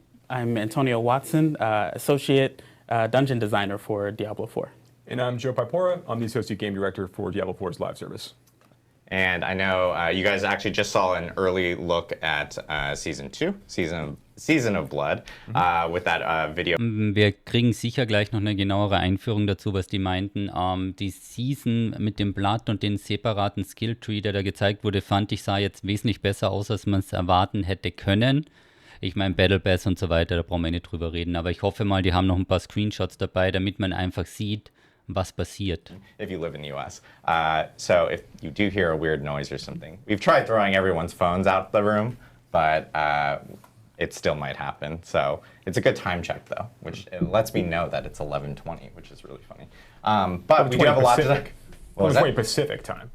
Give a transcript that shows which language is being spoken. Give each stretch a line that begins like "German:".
English: I'm Antonio Watson, associate dungeon designer for Diablo 4. And I'm Joe Pipora. I'm the associate game director for Diablo 4's live service. And I know you guys actually just saw an early look at Season 2, Season of Blood, with that video.
German: Wir kriegen sicher gleich noch eine genauere Einführung dazu, was die meinten. Die Season mit dem Blatt und den separaten Skilltree, der da gezeigt wurde, fand ich, sah jetzt wesentlich besser aus, als man es erwarten hätte können. Ich meine, Battle Pass und so weiter, da brauchen wir nicht drüber reden. Aber ich hoffe mal, die haben noch ein paar Screenshots dabei, damit man einfach sieht, was passiert.
English: If you live in the US. So if you do hear a weird noise or something, we've tried throwing everyone's phones out the room, but it still might happen. So it's a good time check though, which it lets me know that it's 11:20, which is really funny. But we do have a lot to talk. 11:20 Pacific time.